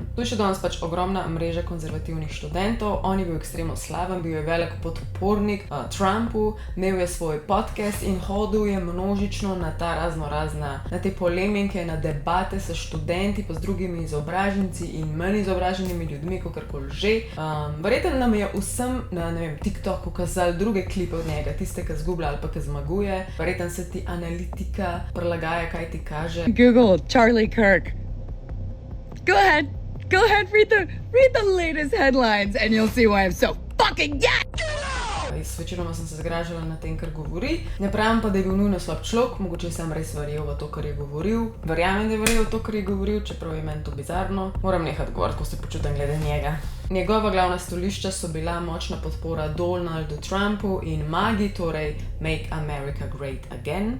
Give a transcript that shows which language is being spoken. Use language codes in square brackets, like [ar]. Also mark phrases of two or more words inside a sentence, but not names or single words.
[sl] Tu je še danes pač ogromna mreža konzervativnih študentov, on je bil ekstremno slaven, bil je velik podpornik Trumpu, imel je svoj podcast in hodil je množično na ta razna, na te polemike, na debate s študenti, pa z drugimi izobraženci in manj izobraženimi ljudmi, kakorkoli že. Verjetno nam je vsem na, ne vem, TikToku kazali druge klipe od njega, tiste, ki zgublja ali pa ki zmaguje. Verjetno se ti analitika prilagaja, kaj ti kaže. [en] Google Charlie Kirk. Go ahead. Go ahead, read the latest headlines and you'll see why I'm so fucking dead! [sl] Večinoma sem se zgražala na tem, kar govori. Ne pravim pa, da je bil nujno slab človek, mogoče sem res verjel v to, kar je govoril. Verjamem, da je verjel v to, kar je govoril, čeprav je meni to bizarno. Moram nehati govoriti, ko se počutim glede njega. Njegova glavna stališča so bila močna podpora Donaldu Trumpu in MAGI, torej [en] Make America Great Again.